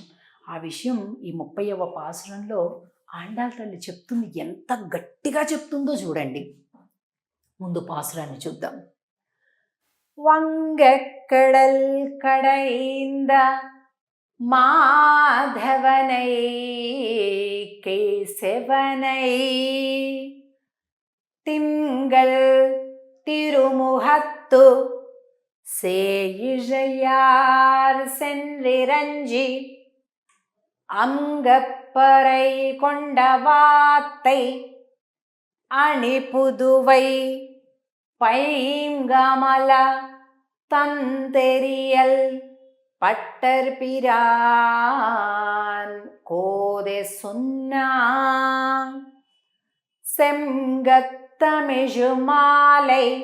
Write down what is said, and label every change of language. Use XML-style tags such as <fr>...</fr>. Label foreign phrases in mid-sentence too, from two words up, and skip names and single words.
<te>ఆ విషయం ఈ 30వ పాసురంలో ఆండాళ్ తల్లి చెప్తుంది. ఎంత గట్టిగా చెప్తుందో చూడండి. ముందు పాసురాన్ని చూద్దాం.</te> <ta>வங்கக்கடல் கடைந்த மாதவனை கேசவனை திங்கள் திருமுகத்து சேயிழையார் சென்றிரஞ்சி அங்கப்பறை கொண்டவாத்தை அணிபுதுவை பைங்கமல தந்தெரியல் பட்டர் பிரான் கோதே சொன்னா செங்கத்தமிழு மாலை</ta>